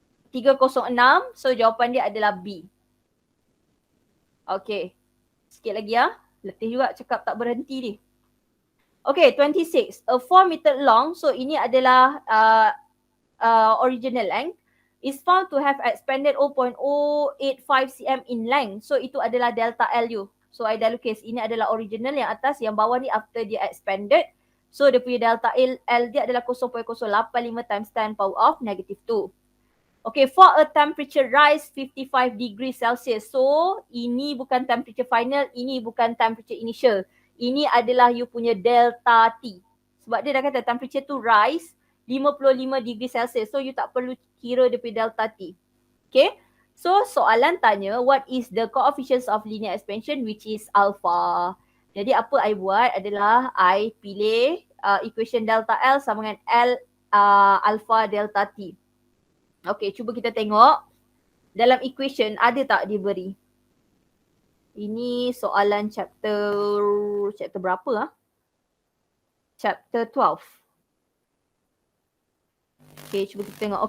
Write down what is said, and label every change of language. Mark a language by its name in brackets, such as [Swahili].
[Malay] 306. So jawapan dia adalah B. [English] Okay. [Malay] Sikit lagi ya. Letih juga cakap tak berhenti ni. Okay, 26. [English] A 4 meter long. [Malay] So ini adalah original length. [English] Is found to have expanded 0.085 cm in length. [Malay] So itu adalah delta LU. So I dah lukis. Ini adalah original yang atas. Yang bawah ni after dia expanded. So dia punya delta L dia adalah 0.085 times 10 power of negative 2. [English] Okay, for a temperature rise 55 degrees Celsius. [Malay] So ini bukan temperature final. Ini bukan temperature initial. Ini adalah you punya delta T. Sebab dia dah kata temperature tu rise 55 degree Celsius. So you tak perlu kira dia punya delta T. Okay. [English] So [Malay] soalan tanya [English] what is the coefficients of linear expansion which is alpha. [Malay] Jadi apa I buat adalah I pilih equation [English] delta L [Malay] sama dengan L alpha delta T. Okay, cuba kita tengok dalam equation ada tak dia beri. Ini soalan chapter berapa Chapter 12. Okay, cuba kita tengok.